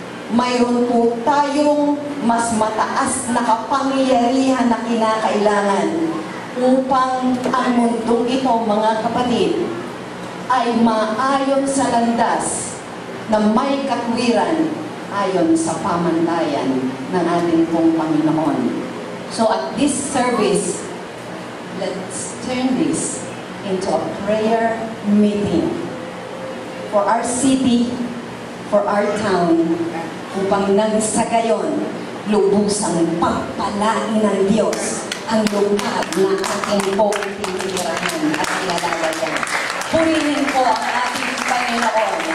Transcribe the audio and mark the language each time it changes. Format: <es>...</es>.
<tl>Mayroon po tayong mas mataas na kapangyarihan na kinakailangan upang ang mundong ito, mga kapatid, ay maayon sa landas na may katwiran ayon sa pamantayan ng ating pong Panginoon.</tl> <en>So at this service, let's turn this into a prayer meeting. for our city, for our town,</en> <tl>upang nang sa gayon, lubusang pagpalain ng Diyos ang lugar na ating pong tinitirahan at kinalalayan. Purihin po ang ating Panginoon.</tl>